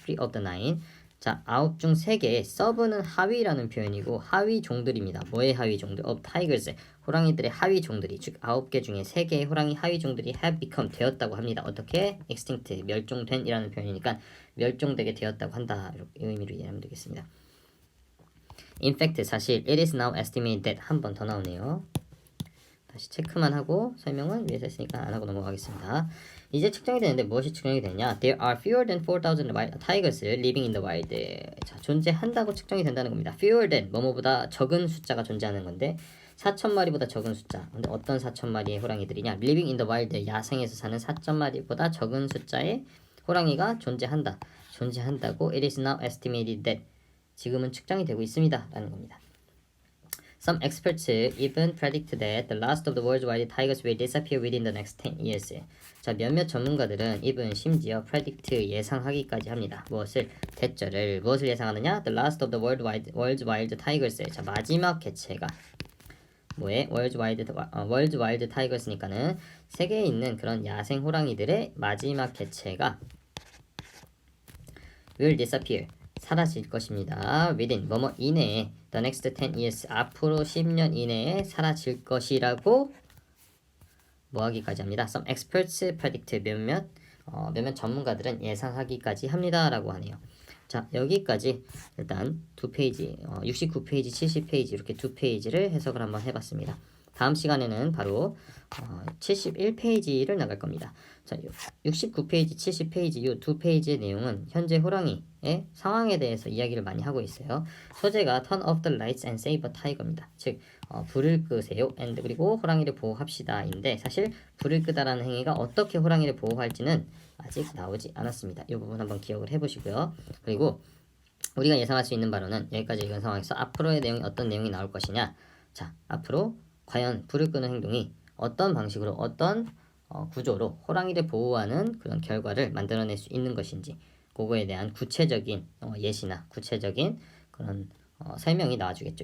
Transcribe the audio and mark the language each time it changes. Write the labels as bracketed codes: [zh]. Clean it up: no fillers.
[en] 3 of the 9 [ko] 자, 9 중 3개의 서브는 하위라는 표현이고 하위 종들입니다. 뭐의 하위 종들? [en] of tigers [ko] 호랑이들의 하위 종들이 즉 9개 중에 3개의 호랑이 하위 종들이 [en] have become [ko] 되었다고 합니다. 어떻게? extinct 멸종된 이라는 표현이니까 멸종되게 되었다고 한다 이렇게 의미로 이해하면 되겠습니다. [en] In fact [ko] 사실 [en] it is now estimated that [ko] 한 번 더 나오네요. 다시 체크만 하고 설명은 위에서 했으니까 안 하고 넘어가겠습니다. 이제 측정이 되는데 무엇이 측정이 되냐? [en] There are fewer than 4,000 tigers living in the wild. [ko] 자, 존재한다고 측정이 된다는 겁니다. [en] Fewer than [ko] 뭐뭐보다 적은 숫자가 존재하는 건데 4,000마리보다 적은 숫자. 근데 어떤 4,000마리의 호랑이들이냐? [en] Living in the wild [ko] 야생에서 사는 4,000마리보다 적은 숫자의 호랑이가 존재한다고 [en] it is now estimated that [ko] 지금은 측정이 되고 있습니다. 라는 겁니다. [en] Some experts even predict that the last of the world's wild tigers will disappear within the next 10 years. [ko] 자, 몇몇 전문가들은 even 심지어 predict 예상하기까지 합니다. 무엇을 예상하느냐? [en] The last of the world's wild tigers. [ko] 자, 마지막 개체가 뭐에? [en] world's wild tigers [ko] 니까는 세계에 있는 그런 야생 호랑이들의 마지막 개체가 [en] will disappear. [ko] 사라질 것입니다. within 뭐뭐 이내에 [en] the next 10 years [ko] 앞으로 10년 이내에 사라질 것이라고 뭐하기까지 합니다. [en] Some experts predict [ko] 몇몇 전문가들은 예상하기까지 합니다라고 하네요. 자, 여기까지 일단 두 페이지 69페이지 70페이지 이렇게 두 페이지를 해석을 한번 해봤습니다. 다음 시간에는 바로 71페이지를 나갈 겁니다. 자, 69페이지, 70페이지 이 두 페이지의 내용은 현재 호랑이의 상황에 대해서 이야기를 많이 하고 있어요. 소재가 [en] Turn off the lights and save a tiger입니다. [ko] 즉, 불을 끄세요. and 그리고 호랑이를 보호합시다인데 사실 불을 끄다라는 행위가 어떻게 호랑이를 보호할지는 아직 나오지 않았습니다. 이 부분 한번 기억을 해보시고요. 그리고 우리가 예상할 수 있는 바로는 여기까지 읽은 상황에서 앞으로의 내용이 어떤 내용이 나올 것이냐. 자, 앞으로 과연 불을 끄는 행동이 어떤 방식으로 어떤 구조로 호랑이를 보호하는 그런 결과를 만들어낼 수 있는 것인지 그거에 대한 구체적인 예시나 구체적인 그런 설명이 나와주겠죠.